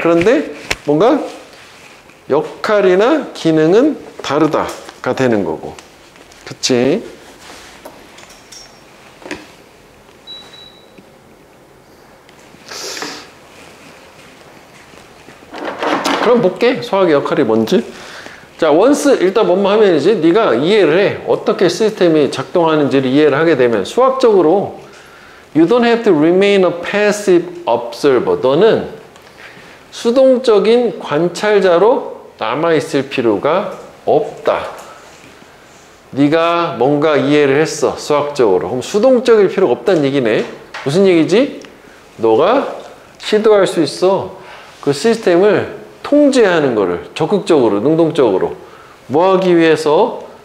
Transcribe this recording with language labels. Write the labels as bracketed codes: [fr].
[ko] 그런데 뭔가 역할이나 기능은 다르다가 되는 거고. 그치? 그럼 볼게. 수학의 역할이 뭔지. 자, once 일단 뭐뭐 하면이지 네가 이해를 해. 어떻게 시스템이 작동하는지를 이해를 하게 되면 수학적으로 [en] you don't have to remain a passive observer. [ko] 너는 수동적인 관찰자로 남아있을 필요가 없다. 네가 뭔가 이해를 했어. 수학적으로. 그럼 수동적일 필요가 없다는 얘기네. 무슨 얘기지? 너가 시도할 수 있어. 그 시스템을 통제하는 거를 적극적으로, 능동적으로 뭐 하기 위해서?